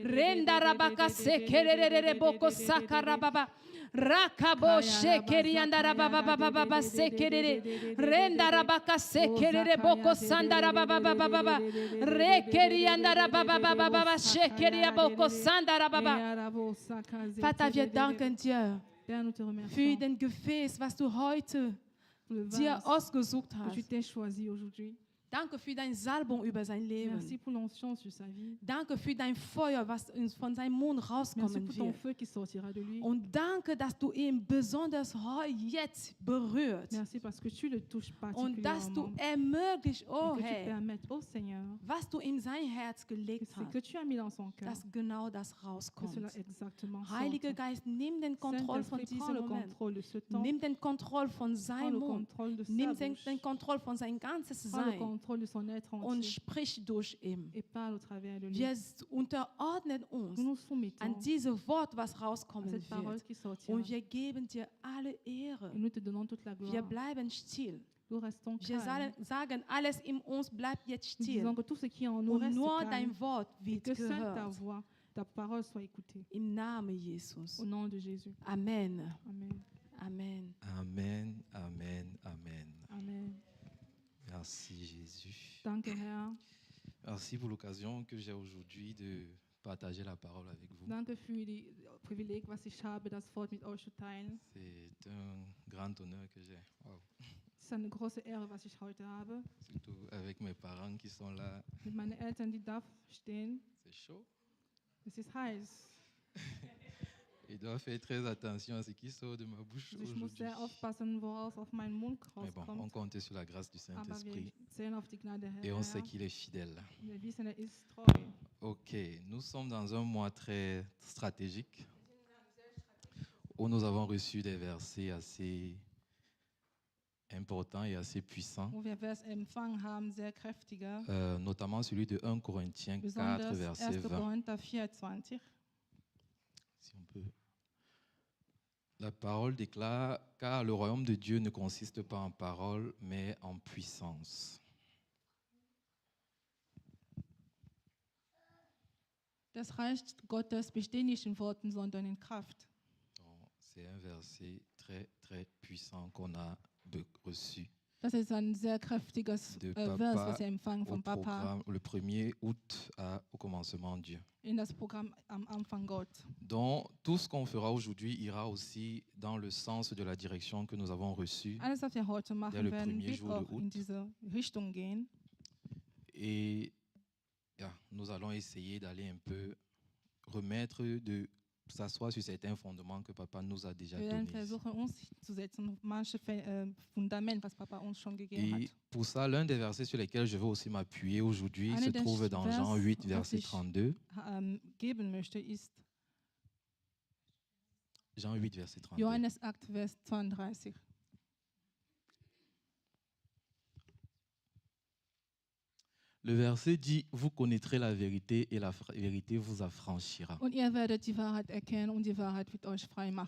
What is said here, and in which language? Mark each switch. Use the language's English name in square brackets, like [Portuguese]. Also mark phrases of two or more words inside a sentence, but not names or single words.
[German] Rendara baka sekerere boko sakaraba. Rakabo shekeri andara baba baba baba sekerere rendara baka sekerere boko sandara baba baba baba rekeri andara baba baba baba shekeri boko sandara baba. Vater, wir danken dir [French] Père, nous te [German] für [French] remercions [German] den Gefäß, was du heute [French] pour le [German] dir [French] vase [German] ausgesucht [French] que [German] hast. [French] tu t'es choisi aujourd'hui. [German] Danke für dein Salbung über sein [French] Merci [German] Leben. [French] pour l'onction sur sa vie. [German] Danke für dein Feuer, was von seinem Mund [French] Merci [German] rauskommen [French] pour ton [German] wird. [French] feu qui sortira de lui. [German] Und danke, dass du ihn besonders jetzt berührt. [French] Merci parce que tu le touches [German] Und dass du [French] particulièrement. [German] ermöglicht, [French] Et [German] oh [French] que tu [German] Herr, [French] permettes au Seigneur, [German] was du in sein Herz [French] que [German] gelegt [French] ce [German] hast, [French] que tu as mis dans son cœur, [German] dass genau das [French] que [German] rauskommt. [French] cela exactement [German] Heiliger [French] sorte. [German] Geist, nimm den Kontroll von [French] Saint-Esprit, prends [German] diesem [French] le [German] Moment. [French] contrôle de ce temps, [German] Nimm den Kontroll von [French] prends [German] seinem [French] le [German] Mund. [French] contrôle de sa [German] Nimm [French] bouche, [German] den Kontroll von sein ganzes [French] prends le [German] Sein [French] contrôle de son être [German] und [French] entier [German] sprich durch ihn. [French] et parle au travers de lui. [German] Wir unterordnen uns [French] Nous nous soumettons [German] an dieses Wort, was [French] à [German] rauskommen [French] cette parole [German] wird. [French] qui sortira [German] Und wir geben dir alle Ehre. [French] et nous te donnons toute la [German] Wir [French] gloire. [German] bleiben still. [French] Nous restons [German] Wir [French] calmes. [German] sagen, alles in uns bleibt jetzt [French] Nous [German] still. [French] disons que tout ce qui est en nous [German] Und [French] reste [German] nur [French] calme [German] dein Wort [French] et [German] wird [French] que seule ta [German] gehört. [French] voix, ta parole soit écoutée. [German] Im Namen Jesus. [French] Au nom de Jésus. Amen. Amen. Amen. Amen, amen, amen. Amen. Merci Jésus. [German] Danke, Herr. [French] Merci pour l'occasion que j'ai aujourd'hui de partager la parole avec vous. [German] Danke für die Privileg, was ich habe, das Wort mit euch zu teilen. [French] C'est un grand honneur que j'ai. Wow. [German] Es ist eine große Ehre, was ich heute habe. [French] surtout avec mes parents qui sont là. [German] Mit meinen Eltern, die da stehen. [French] C'est chaud. [German] Es ist heiß. [French] Il doit faire très attention à ce qui sort de ma bouche [German] Also ich muss [French] aujourd'hui. [German] sehr aufpassen, woraus auf meinen Mund [French] Mais bon, on [German] rauskommt. [French] compte sur la grâce du [German] Aber wir [French] Saint-Esprit [German] zählen auf die Gnade [French] et on sait [German] Herr. [French] qu'il est fidèle. [German] Wir wissen, er ist treu. [French] Ok, nous sommes dans un mois très stratégique où nous avons reçu des versets assez importants et assez puissants, [German] Wo wir Vers empfangen haben, sehr kräftiger. [French] notamment celui de 1 Corinthiens 4, [German] Besonders [French] verset 1. 20. [German] Korinther 24. [French] Si on peut. La parole déclare, car le royaume de Dieu ne consiste pas en parole, mais en puissance. [German] Das Reich Gottes besteht nicht in Worten, sondern in Kraft. [French] Donc, c'est un verset très, très puissant qu'on a reçu [German] Das ist ein sehr kräftiges [French] De [German] Vers, [French] Papa [German] was wir empfangen [French] au [German] vom [French] Papa programme le 1er août au commencement Dieu. [German] in das Programm am Anfang Gott. [French] Donc, tout ce qu'on fera aujourd'hui ira aussi dans le sens de la direction que nous avons reçue. [German] Alles, was wir heute [French] le [German] machen werden, [French] premier [German] wird [French] jour de [German] auch in [French] août. [German] diese Richtung gehen. [French] Et nous allons essayer d'aller un peu remettre, de s'asseoir sur certains fondements que Papa nous a déjà [German] Wir werden [French] donnés. [German] versuchen, uns zu setzen auf manche Fundament, was Papa uns schon gegeben [French] Et [German] hat. [French] pour ça, l'un des versets sur lesquels je veux aussi m'appuyer aujourd'hui [German] Einer [French] se [German] der [French] trouve dans [German] Vers, [French] Jean 8, [German] was [French] verset [German] ich [French] 32. [German] Geben möchte, ist [French] Jean 8, verset 32. [German] Johannes 8, Vers 32. [French] Le verset dit, vous connaîtrez la vérité et la vérité vous affranchira. [German] Und ihr werdet die Wahrheit erkennen und die Wahrheit wird euch frei machen.